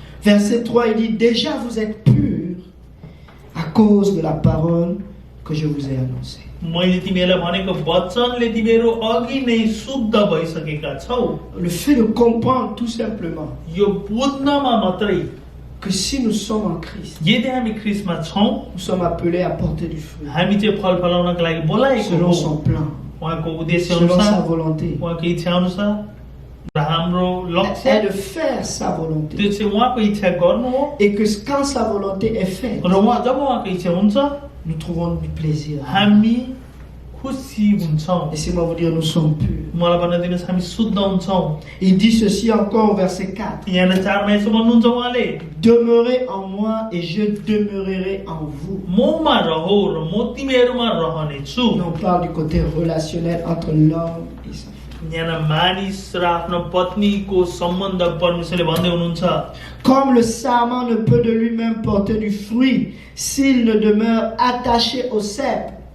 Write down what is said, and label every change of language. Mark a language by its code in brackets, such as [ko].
[fr] Verset 3, il dit, déjà vous êtes purs à cause de la parole que je vous ai annoncé. [ne] मैले तिमीहरूलाई भनेको वचनले तिमीहरू अघि नै शुद्ध भइसकेका छौ। [fr] Le fait de comprendre tout simplement [ne] यो बुझ्नमा मात्रै [fr] que si nous sommes en Christ, [ne] यदि हामी ख्रिस्टमा छौं, [fr] nous sommes appelés à porter du fruit [ne] हामी चाहिँ फल फलाउनको लागि बोलाएको [fr] selon [ne] हो। [fr] son plan, [ne] उहाँको उद्देश्य [fr] selon sa [ne] अनुसार, [fr] volonté. [ne] उहाँको इच्छा अनुसार र हाम्रो [fr] Et [ne] लक्ष्य [fr] de faire sa volonté. [ne] त्यो चाहिँ उहाँको इच्छा गर्नु हो। [fr] Et que quand sa volonté est faite, [ne] र उहाँ जब उहाँको इच्छा हुन्छ, [fr] nous trouvons du plaisir. [ne] हामी खुसी हुन्छौँ। [fr] Laissez-moi vous dire, nous sommes purs. [ne] मलाई भन्न दिनुहोस्, हामी शुद्ध हुन्छौँ। [fr] Il dit ceci encore au verset 4. [ne] यहाँ 4 मा यसो भन्नुहुन्छ उहाँले, [fr] Demeurez en moi et je demeurerai en vous. [ne] ममा रहो र म तिमीहरूमा रहनेछु। [fr] Et on parle du côté relationnel entre l'homme et sa femme. [ne] यहाँ मानिस र आफ्नो पत्नीको सम्बन्ध परमेश्वरले भन्दै हुनुहुन्छ। [fr] Comme le sarment ne peut de lui-même porter du fruit s'il ne demeure attaché au cep,